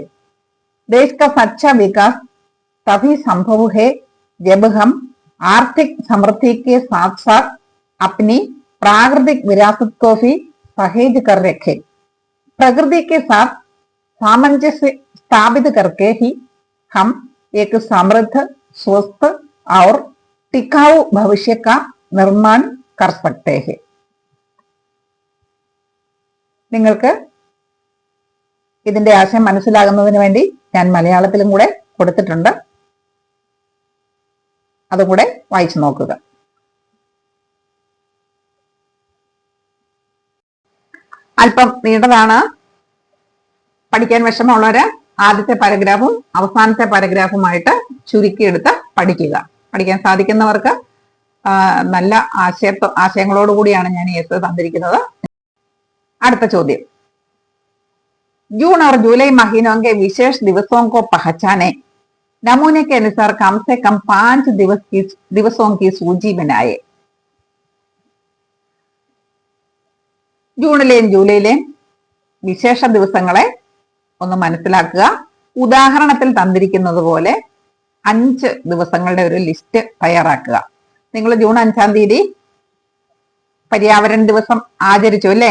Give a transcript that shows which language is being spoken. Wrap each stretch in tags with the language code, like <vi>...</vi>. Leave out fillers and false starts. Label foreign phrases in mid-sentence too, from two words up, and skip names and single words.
<hi>देश का सच्चा विकास तभी संभव है जब हम आर्थिक समृद्धि के साथ साथ अपनी प्राकृतिक विरासत को भी सहेज कर रखें। प्रकृति के साथ सामंजस्य स्थापित करके ही हम एक समृद्ध, स्वस्थ और टिकाऊ भविष्य का निर्माण कर सकते हैं।</hi> <ml>നിങ്ങൾക്ക് ഇതിന്റെ ആശയം മനസ്സിലാകുന്നതിന് വേണ്ടി ഞാൻ മലയാളത്തിലും കൂടെ കൊടുത്തിട്ടുണ്ട്, അതും കൂടെ വായിച്ചു നോക്കുക. അല്പം നീണ്ടതാണ്, പഠിക്കാൻ വിഷമമുള്ളവര് ആദ്യത്തെ പാരഗ്രാഫും അവസാനത്തെ പാരഗ്രാഫുമായിട്ട് ചുരുക്കിയെടുത്ത് പഠിക്കുക. പഠിക്കാൻ സാധിക്കുന്നവർക്ക് നല്ല ആശയങ്ങളോടുകൂടിയാണ് ഞാൻ ഈ എസ് തന്നിരിക്കുന്നത്. അടുത്ത ചോദ്യം,</ml> <hi>जून और जुलाई महीनों के विशेष दिवसों को पहचाने, नमूने के अनुसार कम से कम 5 दिवसों की सूची बनाए.</hi> <ml>ജൂണിലെയും ജൂലൈയിലെയും വിശേഷ ദിവസങ്ങളെ ഒന്ന് മനസ്സിലാക്കുക. ഉദാഹരണത്തിൽ തന്നിരിക്കുന്നത് പോലെ 5 ദിവസങ്ങളുടെ ഒരു ലിസ്റ്റ് തയ്യാറാക്കുക. നിങ്ങൾ ജൂൺ 5-ാം തീയതി പര്യാവരണ ദിവസം ആചരിച്ചു അല്ലേ?</ml>